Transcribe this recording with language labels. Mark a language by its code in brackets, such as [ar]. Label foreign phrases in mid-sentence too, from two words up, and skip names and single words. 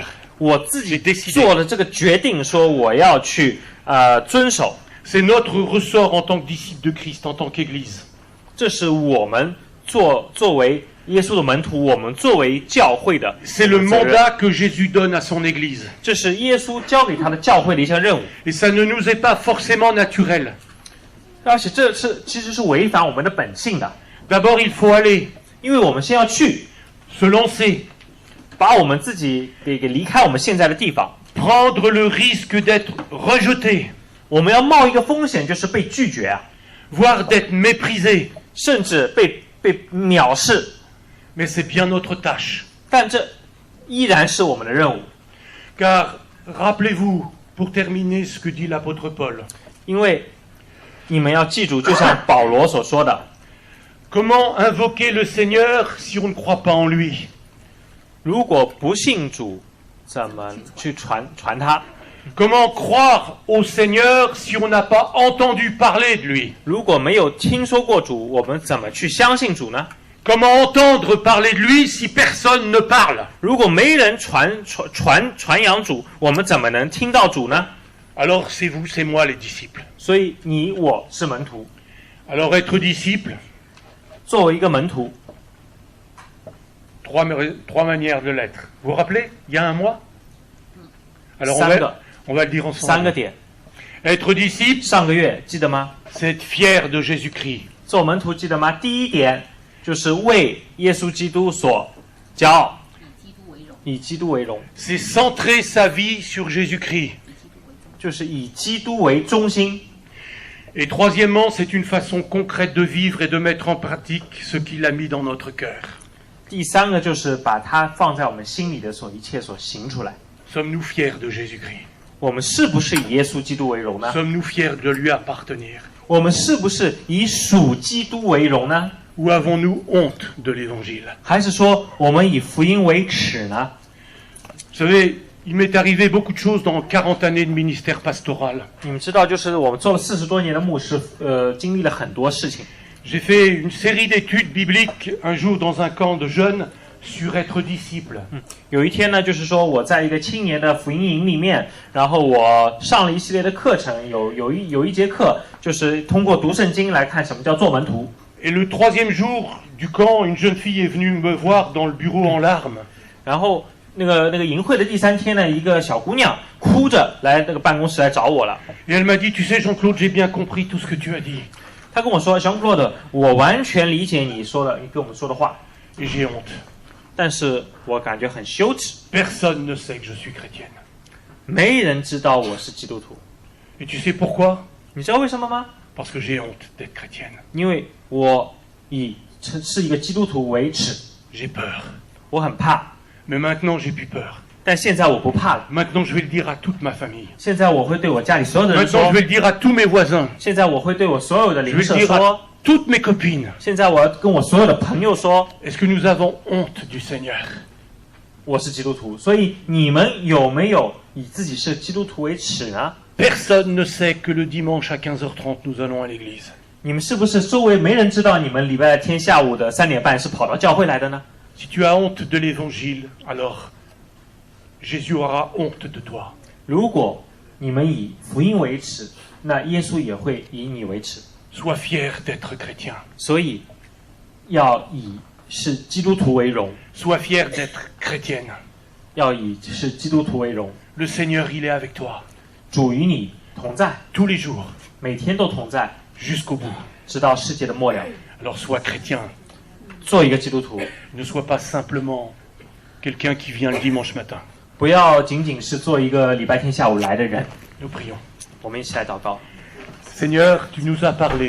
[zh] 我自己 [fr] J'ai décidé. [zh] 做了这个决定，说我要去遵守， [fr] C'est notre ressort en tant que disciple de Christ, en tant qu'Église. [zh] 这是我们作为耶稣的门徒，我们作为教会的 [fr] C'est le [zh] 责任， [fr] mandat que Jésus donne à son Église. [zh] 这是耶稣交给他的教会的一项任务， [fr] Et ça ne nous est pas forcément naturel. [zh] 而且这其实是违反我们的本性的， [fr] D'abord, il faut aller, [zh] 因为我们先要去 [fr] se lancer, [zh] 把我们自己给离开我们现在的地方， [fr] prendre le risque d'être rejeté, [zh] 我们要冒一个风险，就是被拒绝啊， [fr] voire d'être méprisé. [zh] 甚至被藐视， [fr] Mais c'est bien notre tâche. [zh] 但这依然是我们的任务， [fr] Car, rappelez-vous, pour terminer ce que dit l'apôtre Paul, [zh] 因为你们要记住，就像保罗所说的， [fr] comment invoquer le Seigneur si on ne croit pas en lui? [zh] 如果不信主，怎么去传他？ [fr] Comment croire au Seigneur si on n'a pas entendu parler de lui? [zh] 如果没有听说过主，我们怎么去相信主呢？ [fr] Comment entendre parler de lui si personne ne parle? [zh] 如果没人传扬主，我们怎么能听到主呢？ [fr] Alors c'est vous, c'est moi les disciples. [zh] 所以你我是门徒， [fr] Alors être disciple, [zh] 作为一个门徒， [fr] trois manières de l'être. Vous vous rappelez? Il y a un mois? Alors on va le dire [zh] 三个 [fr] ensemble. [zh] 点。 [fr] Être disciple, [zh] 上个月记得吗？ [fr] c'est être fier de Jésus-Christ. [zh] 做门徒记得吗？第一点就是为耶稣基督所骄傲，以基督为荣， [fr] C'est centrer sa vie sur Jésus-Christ. [zh] 就是以基督为中心。 [fr] Et troisièmement, c'est une façon concrète de vivre et de mettre en pratique ce qu'il a mis dans notre cœur. [zh] 第三个就是把它放在我们心里的一切所行出来。 [fr] Sommes-nous fiers de Jésus-Christ? [zh] 我们是不是以耶稣基督为荣呢？ [fr] Sommes-nous fiers de lui appartenir? [zh] 我们是不是以属基督为荣呢？ [fr] Ou avons-nous honte de l'évangile? [zh] 还是说我们以福音为耻呢？ [fr] Vous savez, il m'est arrivé beaucoup de choses dans 40 années de ministère pastoral. [zh] 你们知道，就是我们做了40多年的牧师，经历了很多事情。 [fr] J'ai fait une série d'études bibliques un jour dans un camp de jeunes sur être disciple. [zh] 有一天呢，就是说我在一个青年的福音营里面，然后我上了一系列的课程，有一节课就是通过读圣经来看什么叫做门徒。 [fr] Et le 3e jour du camp, une jeune fille est venue me voir dans le bureau en larmes. [zh] 然后那个营会的第3天呢，一个小姑娘哭着来那个办公室来找我了。 [fr] Et elle m'a dit, tu sais Jean-Claude, j'ai bien compris tout ce que tu as dit. [zh] 她跟我说 ，Jean-Claude，我完全理解你跟我们说的话， [fr] Et j'ai honte. [zh] 但是我感觉很羞耻， [fr] Personne ne sait que je suis chrétienne. [zh] 没人知道我是基督徒。 [fr] Et tu sais pourquoi? [zh] 你知道为什么吗？ [fr] Parce que j'ai honte d'être chrétienne. [zh] 因为我以是一个基督徒为耻， [fr] J'ai peur. [zh] 我很怕。 [fr] Mais maintenant, j'ai plus peur. [zh] 但现在我不怕了， [fr] Maintenant, je vais le dire à toute ma famille. [zh] 现在我会对我家里所有的人 [fr] Maintenant, [zh] 说 [fr] je，vais le dire à tous mes voisins. [zh] 现在我会对我所有的 [fr] Je [zh] 邻 [fr] vais [zh] 舍 [fr] le dire [zh] 说 [fr] à，toutes mes copines. [zh] 现在我要跟我所有的朋友说， [fr] Est-ce que nous avons honte du Seigneur? [zh] 我是基督徒。所以你们有没有以自己是基督徒为耻呢？ [fr] Personne ne sait que le dimanche à 15h30, nous allons à l'église. [zh] 你们是不是周围没人知道你们礼拜天下午的3点半是跑到教会来的呢？ [fr] Si tu as honte de l'évangile, alors Jésus aura honte de toi. [zh] 如果你们以福音为耻，那耶稣也会以你为耻。 [fr] Sois fier d'être chrétien. [zh] 所以要以是基督徒为荣， [fr] Sois fier d'être chrétienne. [zh] 要以是基督徒为荣。 [fr] Le Seigneur, il est avec toi [zh] 主与你同在， [fr] tous les jours, [zh] 每天都同在， [fr] jusqu'au bout. [zh] 直到世界的末了。 [fr] Alors sois chrétien. [zh] 做一个基督徒， [fr] Ne sois pas simplement quelqu'un qui vient le dimanche matin. [zh] 不要仅仅是做一个礼拜天下午来的人。 [fr] Nous prions. [zh] 我们一起来祷告。 [fr] Seigneur, tu nous as parlé.